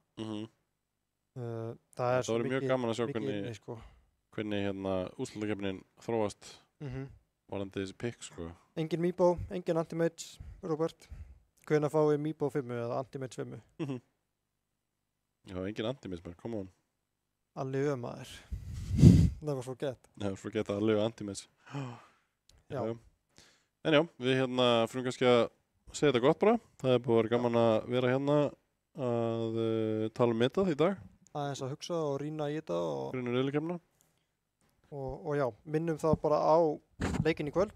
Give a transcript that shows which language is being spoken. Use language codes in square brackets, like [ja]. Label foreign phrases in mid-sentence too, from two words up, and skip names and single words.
[is] Það er svo mjög gaman að sjá hvernig hérna úrslitakeppnin þróast varðandi þessi pikk, sko. Engin Meebo, engin Anti-Mage, Robert. Hvenær fáið Meebo 5 eða Anti-Mage 5? Já, engin Anti-Mage, [en] come on. [is] Alli maður. [en] Never forget. Never forget að Alli Anti-Mage. [is] Já. En já, við hérna fyrir kannski að segja þetta gott bara. Það er búið að vera gaman að vera hérna að tala um metað í dag. Aðeins að hugsa og rýna í þetta og riðlakeppnina. Og já, minnum það bara á leikinn í kvöld.